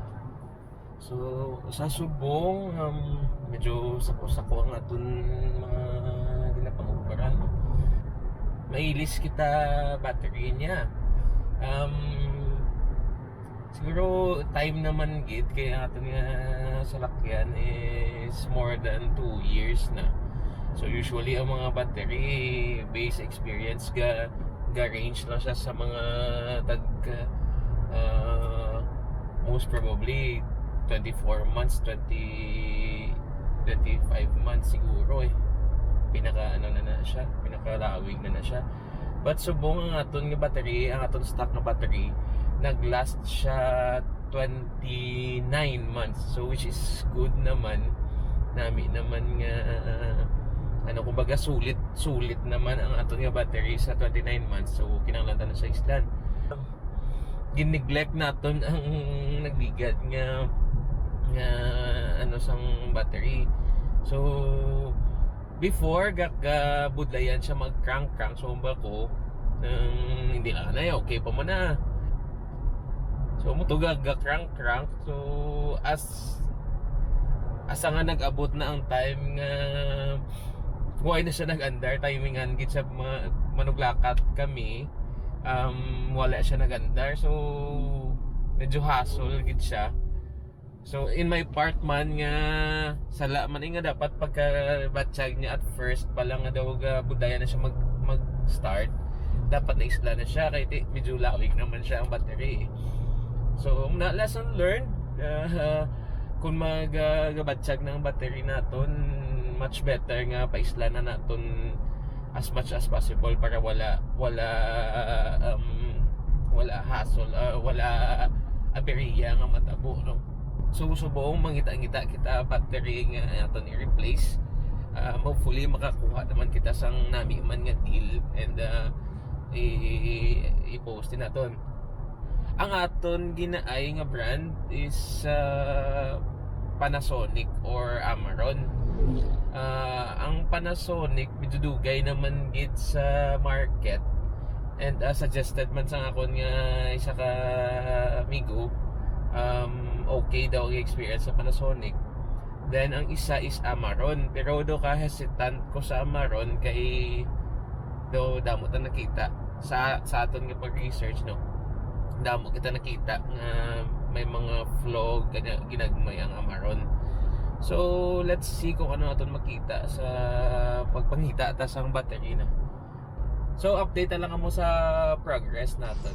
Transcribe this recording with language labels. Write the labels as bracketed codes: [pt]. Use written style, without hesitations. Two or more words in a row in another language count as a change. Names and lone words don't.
[hil] So, sa subong, medyo sako-sako ang aton mga ginapangubara. Mailis kita battery niya. Um, Siguro time naman gid kaya aton nga salakyan is [en] more than 2 years [hil] na. So usually ang mga battery base experience ga range lang siya sa mga tag [en] most probably 24 months, 25 months [hil] siguro pinaka siya, pinakalawig na siya. But subong ang aton nga battery, ang aton stock na battery naglast siya 29 months, so [en] which is good [hil] naman. Nami naman nga kumbaga sulit naman ang aton nga battery sa 29 months, so kinahanglan na sa islan. Gineglect naton ang nagbigat nga sang battery. So before budlayan siya mag-crank so ko hindi na okay pa mo na. So mo to crank. So as nga nag-abot na ang time nga why na siya nag-andar, timingan gid sa manuglakat kami, wala siya nag-andar, so medyo hassle gid siya. So [en] in my part [hil] man nga sala man nga dapat pagka batsyag niya [en] at first [hil] pa lang nga daw budaya na siya mag-start, dapat na isla na siya kay medyo lawig naman siya ang battery. [en] So lesson learned, [hil] kung magabatsyag ng battery naton, [en] much better [hil] nga paisla na naton [en] as much as possible [hil] para wala hassle, wala aberya nga matabo, no? So subong mangita-ngita kita battery nga aton i-replace. Hopefully makakuha naman kita sang nami man nga deal, and i-post din naton. Ang aton ginaay nga brand is Panasonic or Amaron. Ang Panasonic medyo dugay naman gid sa market, and suggested man sa akon nga isa ka amigo, okay daw ang experience sa Panasonic. Then ang isa is Amaron, pero do ka hesitant ko sa Amaron kay do damo ta nakita sa aton nga pag-research, no, damo kita nakita nga may mga flaw ginagmay ang Amaron. So [en] let's see [hil] kung ano aton makita sa pagpangita ta sang battery na. So update na lang mo sa progress natin.